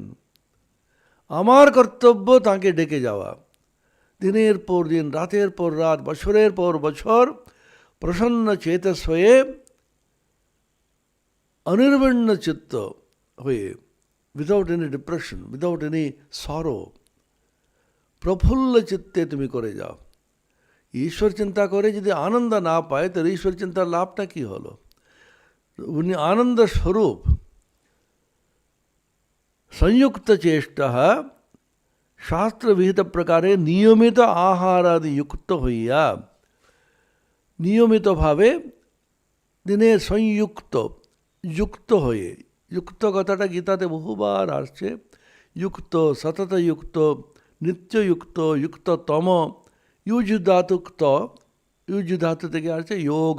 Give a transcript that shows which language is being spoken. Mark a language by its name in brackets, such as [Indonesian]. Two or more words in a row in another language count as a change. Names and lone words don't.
[Bangla] আমার কর্তব্য তাকে ডেকে যাওয়া, দিনের পর দিন, রাতের পর রাত, বছরের পর বছর প্রসন্ন চেতস হয়ে, অনির্বিণ্ণ চিত্ত হয়ে, [English] without any depression, without any sorrow, [Bangla] প্রফুল্ল চিত্তে তুমি করে যাও। ঈশ্বর চিন্তা করে যদি আনন্দ না পায়, তাহলে ঈশ্বর চিন্তার লাভটা কী হলো? উনি আনন্দ স্বরূপ। সংযুক্ত চেষ্টা শাস্ত্র বিহিত প্রকারে নিয়মিত আহারাদি যুক্ত হইয়া নিয়মিত ভাবে দিনে সংযুক্ত যুক্ত হয়ে, যুক্ত কথাটা গীতাতে বহুবার আসছে, যুক্ত, সততযুক্ত, নিত্যযুক্ত, যুক্ততম, ইউজ ধাতুক্ত, ইউজ ধাতু থেকে আসছে যোগ।